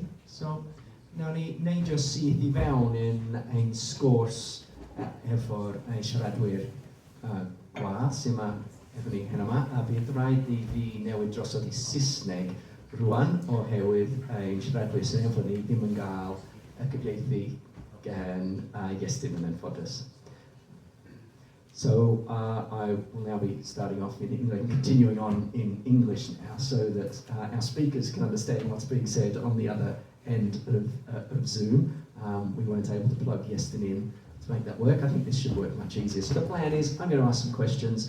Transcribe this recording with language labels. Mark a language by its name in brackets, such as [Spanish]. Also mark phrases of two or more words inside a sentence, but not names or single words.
[Welsh] So, nawn ni neidio syth I fewn in ein sgwrs efo'r siaradwyr gwas sy'n yma efo ni hyn yma, a bydd rhaid I fi newid drosodd I Saesneg rwan oherwydd ein siaradwyr sy'n efo ni ddim yn cael y gyfieithu gan Iestyn yn anffodus. [English] So I will now be starting off in English and continuing on in English now so that our speakers can understand what's being said on the other end of Zoom. We weren't able to plug Iestyn in to make that work. I think this should work much easier. So the plan is I'm going to ask some questions.